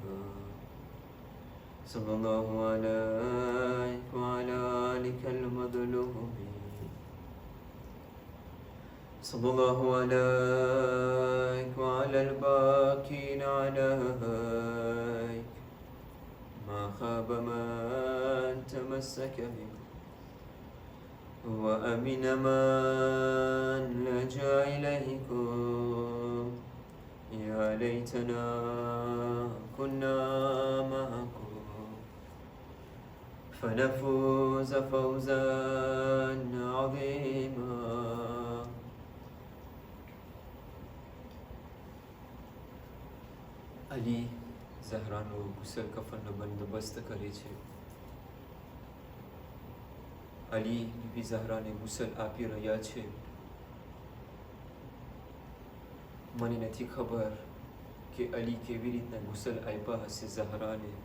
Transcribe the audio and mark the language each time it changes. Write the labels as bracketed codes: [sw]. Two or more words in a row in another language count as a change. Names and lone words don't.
[ar] صلى الله عليك وعلى آلك المظلومين، صلى الله عليك وعلى الباكين عليك, ما خاب من تمسك بك وأمن من لجأ إليكم يا ليتنا كنا معكم فنفوز فوزا عظيما. [gu] Ali ઝહરાનો ગુસલ કફનનો બંદોબસ્ત કરે છે. અલી બીબી ઝહરાને ગુસલ આપી રહ્યા છે. મને નથી ખબર કે અલી કેવી રીતના ગુસલ આપ્યા હશે ઝહરાને.